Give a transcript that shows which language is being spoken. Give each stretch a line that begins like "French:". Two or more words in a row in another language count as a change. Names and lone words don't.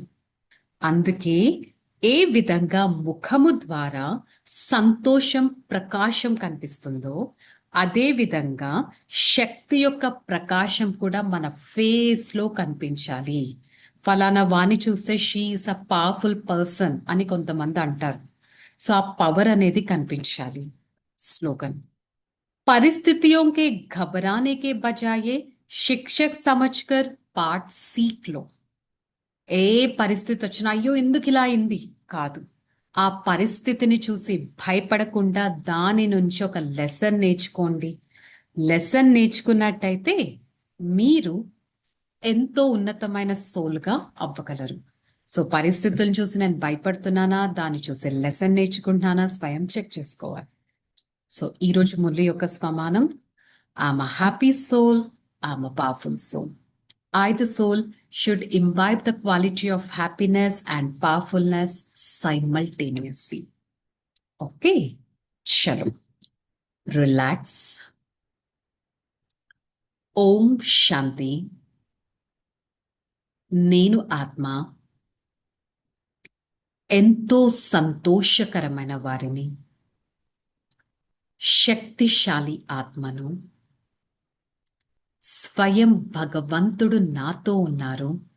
Telugu: అందుకే ఏ విధంగా ముఖము ద్వారా సంతోషం ప్రకాశం కనిపిస్తుందో అదే విధంగా శక్తి యొక్క ప్రకాశం కూడా మన ఫేస్ లో కనిపించాలి. ఫలానా వాణ్ణి చూస్తే
English: she is a powerful person
Telugu: అని కొంతమంది అంటారు. సో ఆ పవర్ అనేది కనిపించాలి.
Hindi: స్లోగన్, परिस्थितियों के घबराने के बजाय शिक्षक समझकर पाठ सीख लो.
Telugu: ఏ పరిస్థితి వచ్చినా అయ్యో ఎందుకు ఇలా అయింది కాదు, ఆ పరిస్థితిని చూసి భయపడకుండా దాని నుంచి ఒక లెసన్ నేర్చుకోండి. లెసన్ నేర్చుకున్నట్టయితే మీరు ఎంతో ఉన్నతమైన సోల్గా అవ్వగలరు. సో పరిస్థితులను చూసి నేను భయపడుతున్నానా, దాన్ని చూసి లెసన్ నేర్చుకుంటున్నానా, స్వయం చెక్ చేసుకోవాలి. సో ఈరోజు మురళి యొక్క స్వమానం,
English: I'm a happy soul, I'm a powerful soul. I, the soul, should imbibe the quality of happiness and powerfulness simultaneously. Okay, chalo. Relax.
Hindi: ओम शांति.
Telugu: నేను ఆత్మ ఎంతో సంతోషకరమైన వారిని, శక్తిశాలి ఆత్మను, స్వయం భగవంతుడు నాతో ఉన్నారు,